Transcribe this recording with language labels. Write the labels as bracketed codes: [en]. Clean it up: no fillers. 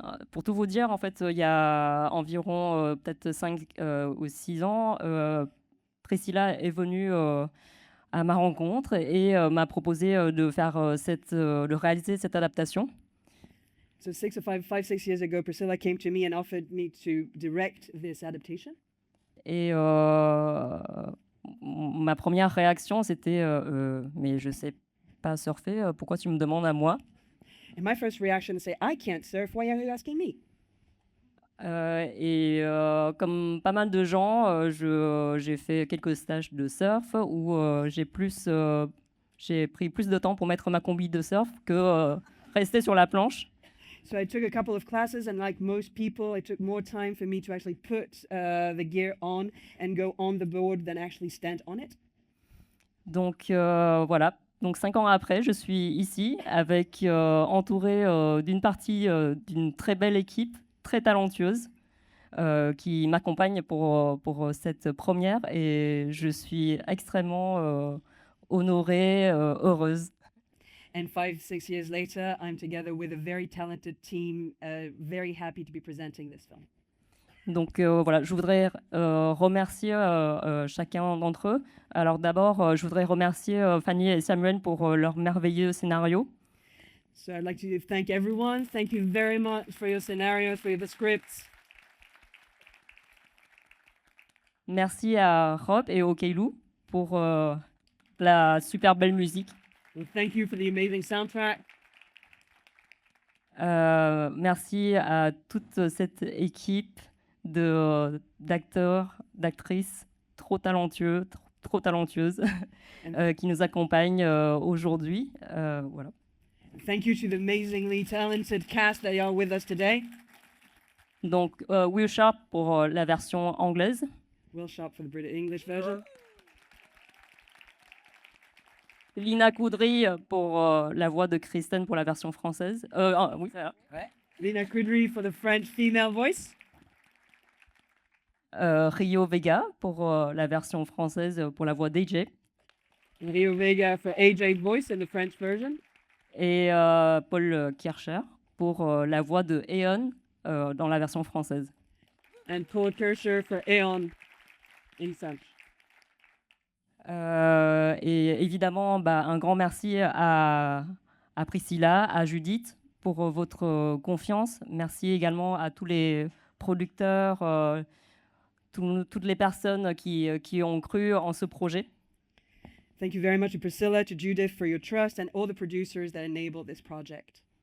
[fr] Pour tout vous dire, en fait, il y a environ peut-être 5 ou 6 ans, Priscilla est venue à ma rencontre et m'a proposé de réaliser cette adaptation. [en] So 6 years ago, Priscilla came to me and offered me to direct this adaptation. [fr] Et ma première réaction, c'était mais je sais pas surfer, pourquoi tu me demandes à moi? [en] And my first reaction is say, I can't surf. Why are you asking me? [fr] Comme pas mal de gens, j'ai fait quelques stages de surf où j'ai pris plus de temps pour mettre ma combi de surf que rester sur la planche. [en] So I took a couple of classes, and like most people, it took more time for me to actually put the gear on and go on the board than actually stand on it. [fr] Donc voilà. Donc 5 ans après, je suis ici entourée d'une partie d'une très belle équipe, très talentueuse, qui m'accompagne pour cette première et je suis extrêmement honorée, heureuse. [en] And 5, 6 years later, I'm together with a very talented team, very happy to be presenting this film. [fr] Donc voilà, je voudrais remercier chacun d'entre eux. Alors d'abord, je voudrais remercier Fanny et Samuel pour leur merveilleux scénario. [en] So I'd like to thank everyone. Thank you very much for your scenarios, for the scripts. [fr] Merci à Rob et au Keilou pour la super belle musique. [en] And thank you for the amazing soundtrack. [fr] Merci à toute cette équipe d'acteurs, d'actrices trop talentueux, trop talentueuses qui nous accompagnent aujourd'hui. Voilà. [en] Thank you to the amazingly talented cast that are with us today. [fr] Donc, Will Sharp pour la version anglaise. [en] Will Sharp for the British English version. [fr] Lina Coudry pour la voix de Kristen pour la version française. Oui, ouais. [en] Lina Kudry for the French female voice. [fr] Rio Vega pour la version française pour la voix d'AJ. [en] Rio Vega for AJ voice in the French version. [fr] Et Paul Kircher pour la voix de Eon dans la version française. [en] And Paul Kircher for Aeon in French. [fr] Et évidemment, un grand merci à Priscilla, à Judith pour votre confiance. Merci également à tous les producteurs, toutes les personnes qui ont cru en ce projet. [en] Thank you very much to Priscilla, to Judith for your trust, and all the producers that enabled this project.